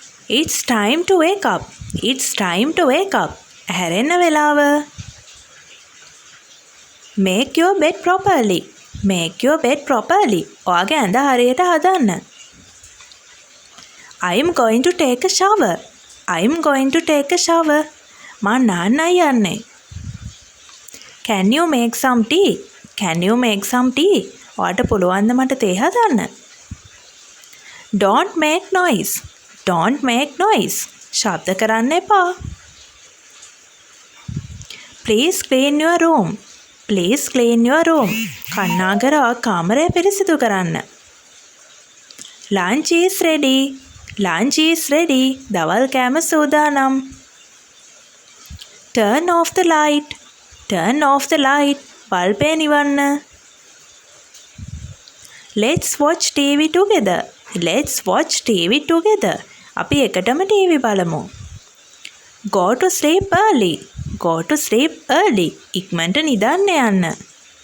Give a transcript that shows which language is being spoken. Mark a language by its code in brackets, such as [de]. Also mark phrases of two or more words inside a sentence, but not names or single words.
[en] It's time to wake up. It's time to wake up. [si] ඇහැරෙන්න වෙලාව. [en] Make your bed properly. Make your bed properly. [si] ඔයාගේ ඇඳ හරියට හදන්න. [en] I'm going to take a shower. I'm going to take a shower. [si] මං නාන්නයි යන්නේ. [en] Can you make some tea? Can you make some tea? [si] ඔයාට පුළුවන්ද මට තේ හදන්න? [en] Don't make noise. Don't make noise. [si] ශබ්ද කරන්න එපා. [en] Please clean your room. Please clean your room. [si] කන්නාගර කාමරය පිරිසිදු කරන්න. [en] Lunch is ready. Lunch is ready. [si] දවල් කෑම සූදානම්. [en] Turn off the light. Turn off the light. [si] බල්බය නිවන්න. [en] Let's watch TV together. Let's watch TV together. [si] අපි එකටම ටීවී බලමු. [en] Go to sleep early. Go to sleep early. [si] ඉක්මනට නිදාන්න යන්න.